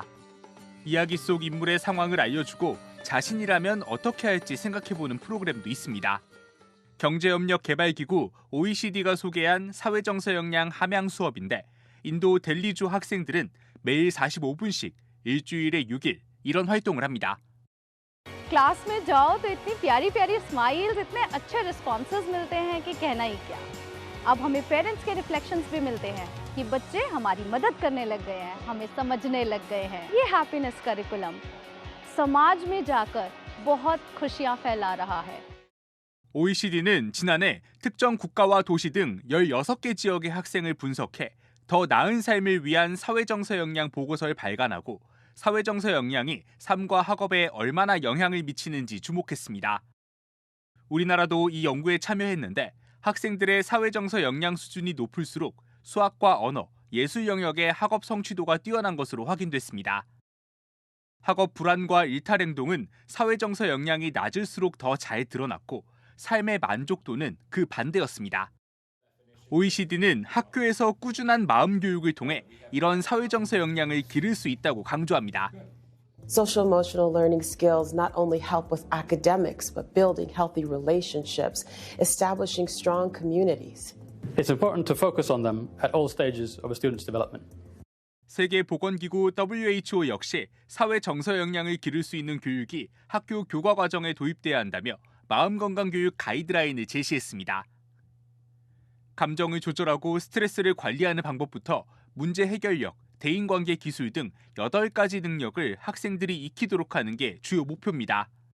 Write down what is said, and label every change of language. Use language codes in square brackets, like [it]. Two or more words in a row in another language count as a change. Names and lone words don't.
[ko] 이야기 속 인물의 상황을 알려주고 자신이라면 어떻게 할지 생각해보는 프로그램도 있습니다. 경제협력개발기구 OECD가 소개한 사회정서 역량 함양 수업인데, 인도 델리주 학생들은 매일 45분씩 일주일에 6일 이런 활동을 합니다. [hi] क्लास में जाओ तो इतनी प्यारी प्यारी स्माइल्स, इतने अच्छे रिस्पॉन्सेज मिलते हैं कि कहना ही क्या। अब हमें पेरेंट्स के रिफ्लेक्शंस भी मिलते हैं कि बच्चे हमारी मदद करने लग गए हैं, हमें समझने लग गए हैं। ये [en] happiness curriculum [hi] समाज में जाकर बहुत खुशियां फैला रहा है। [ko] OECD는 지난해 특정 국가와 도시 등 16개 지역의 학생을 분석해 더 나은 삶을 위한 사회정서 역량 보고서를 발간하고 사회정서 역량이 삶과 학업에 얼마나 영향을 미치는지 주목했습니다. 우리나라도 이 연구에 참여했는데, 학생들의 사회정서 역량 수준이 높을수록 수학과 언어, 예술 영역의 학업 성취도가 뛰어난 것으로 확인됐습니다. 학업 불안과 일탈 행동은 사회정서 역량이 낮을수록 더 잘 드러났고, 삶의 만족도는 그 반대였습니다. OECD는 학교에서 꾸준한 마음 교육을 통해 이런 사회정서 역량을 기를 수 있다고 강조합니다. [en] Social emotional learning skills not only help with academics, but building healthy relationships, establishing strong communities. It's important to focus on them at all stages of a student's development. [ko] 세계보건기구 WHO 역시 사회정서 역량을 기를 수 있는 교육이 학교 교과 과정에 도입돼야 한다며 마음건강교육 가이드라인을 제시했습니다. 감정을 조절하고 스트레스를 관리하는 방법부터 문제 해결력, 대인관계 기술 등 8가지 능력을 학생들이 익히도록 하는 게 주요 목표입니다.